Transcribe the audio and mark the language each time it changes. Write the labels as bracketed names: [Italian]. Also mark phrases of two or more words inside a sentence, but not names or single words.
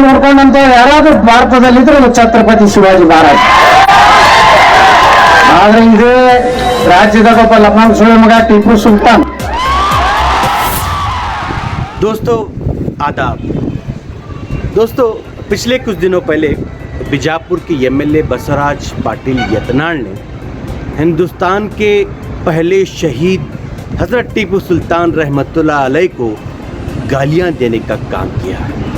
[Kannada] ತಿಳ್ಕೊಂಡಂತ ಯಾರಾದ್ರೂ ಭಾರತದಲ್ಲಿದ್ರೆ ಅದು ಛತ್ರಪತಿ ಶಿವಾಜಿ ಮಹಾರಾಜ. ಆದ್ರೆ ಇದೇ ರಾಜ್ಯದಾಗ ಒಬ್ಬ ಲಮ್ಮಾಮ್ ಸುಳ್ಳು ಮಗ ಟಿಪ್ಪು ಸುಲ್ತಾನ್. [Hindi] दोस्तों आदाब। दोस्तों पिछले कुछ दिनों पहले बीजापुर के एमएलए बसवराज पाटिल यत्नाल ने हिंदुस्तान के पहले शहीद हज़रत टीपू सुल्तान रहमतुल्लाह अलैह को गालियां देने का काम किया है।